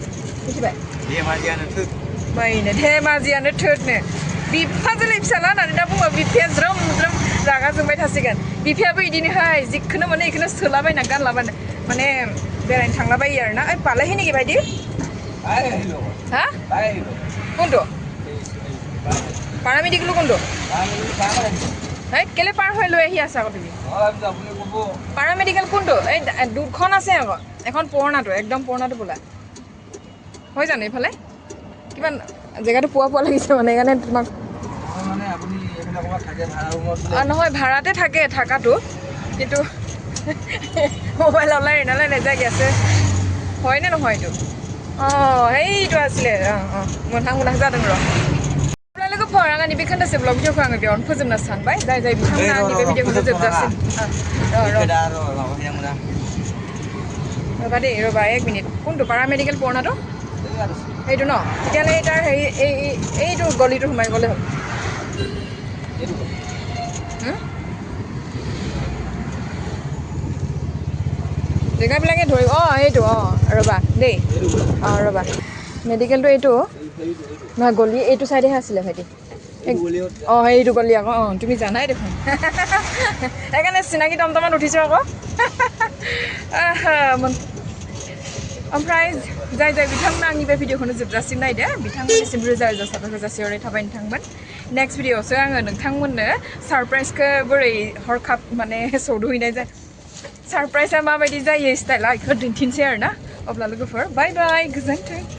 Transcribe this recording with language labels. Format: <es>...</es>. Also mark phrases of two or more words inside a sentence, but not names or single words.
<brx>धेमाजियानो थोदनो बिफाजोलै फिसाला होननानै दा बुङो बिफाया ज्रोम ज्रोम रागा जोंबाय थासिगोन बिफायाबो बिदिनोहाय जिखौनो मोनो बेखौनो सोलाबायना गानलाबायनो माने बेरायनो थांलाबायो आरो ना पालायहै</brx> <as>नेকি बायदि हा কোনটো পাৰামেডিকেলো কোনটো এই কেলে পাৰ হৈ লৈ আহি আছা আকৌ তুমি পাৰামেডিকেল কোনটো এই দুখন আছে আকৌ এখন পুৰণাটো একদম পুৰণাটো বোলা হৈ জানো এইফালে কিমান জেগাটো পোৱা লাগিছে মানে সেইকাৰণে তোমাক নহয় ভাড়াতে থাকে থাকাটো কিন্তু মোবাইল অনলাইন এনালাই নেযায়গৈ আছে হয়নে নহয় এইটো এইটো আছিলে</as> <brx>मोनहां जादों र' लोगोफोर आं आंनि बे खोन्दासे ब्लग भिडिअखौ आङो बेयावनो फोजोबनो सानबाय जाय बिथांमोना आंनि बे भिडिअखौ जोबजासिम</brx> <as>ৰ'বা দেই ৰ'বা 1 মিনিট কোনটো পাৰামেডিকেল পুৰণাটো এইটো ন তেতিয়াহ'লে তাৰ হেৰি এইটো গলিটো সোমাই গ'লে হ'ল জেগাবিলাকে ধৰিব এইটো ৰ'বা দেই ৰ'বা মেডিকেলটো এইটো নহয় গলি এইটো চাইডেহে আছিলে ভাইটি অঁ সেইটো গলি আকৌ অঁ তুমি জানাই দেখোন সেইকাৰণে চিনাকি টমটমত উঠিছোঁ আকৌ</as> <brx>ओमफ्राय जाय जाय बिथांमोना आंनि बे भिडिअखौनो जोबजासिम नायदो बिथांमोननिसिम रोजा रोजा साबायखर जासिहरनाय थाबाय नोंथांमोन</brx> <en>next video</en> <brx>आङो नोंथांमोननो सारप्राइजखौ बोरै हरखाब माने सौदुहैनाय जाय सारप्राइजआ माबायदि जायो स्टाइला बेखौ दिन्थिनोसै आरो ना अब्ला लोगोफोर</brx> <en>bye bye</en> <brx>गोजोन्थों</brx>